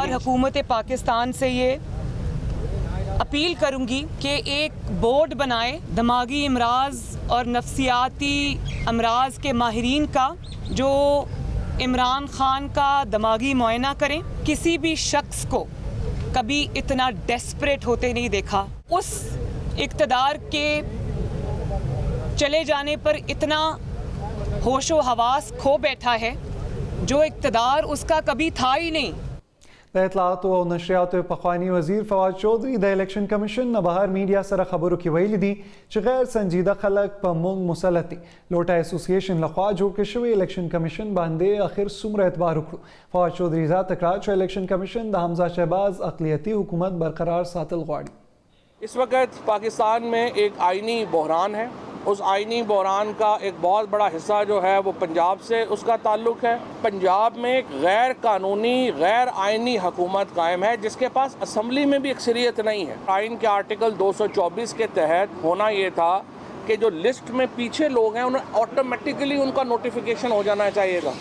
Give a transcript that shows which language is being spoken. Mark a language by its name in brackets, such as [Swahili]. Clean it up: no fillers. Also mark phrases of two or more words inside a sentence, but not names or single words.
[Urdu] اور حکومت پاکستان سے یہ اپیل کروں گی کہ ایک بورڈ بنائے دماغی امراض اور نفسیاتی امراض کے ماہرین کا، جو عمران خان کا دماغی معائنہ کریں. کسی بھی شخص کو کبھی اتنا ڈیسپریٹ ہوتے نہیں دیکھا، اس اقتدار کے چلے جانے پر اتنا ہوش و حواس کھو بیٹھا ہے جو اقتدار اس کا کبھی تھا ہی نہیں. [Pashto] د اطلاعاتو او نشریاتو پخوانی وزیر فواد چودھری د [English] election commission [Pashto] نه بهر میډیا سره خبرو کې ویلي دي چې غیر سنجیده خلک په موږ مسلط دي. لوټا اسوسییشن لخوا جوړ کړی شوی [English] election commission [Pashto] باندې اخر څومره اعتبار وکړو. فواد چودھری ذات تکرار چې [English] election commission [Pashto] د حمزه شهباز اقلیتی حکومت برقرار ساتل غواړي. [Urdu] اس وقت پاکستان میں ایک آئینی بحران ہے. اس آئینی بحران کا ایک بہت بڑا حصہ جو ہے وہ پنجاب سے اس کا تعلق ہے. پنجاب میں ایک غیر قانونی غیر آئینی حکومت قائم ہے جس کے پاس اسمبلی میں بھی اکثریت نہیں ہے. آئین کے آرٹیکل 224 کے تحت ہونا یہ تھا کہ جو لسٹ میں پیچھے لوگ ہیں انہیں آٹومیٹکلی ان کا نوٹیفکیشن ہو جانا چاہیے تھا.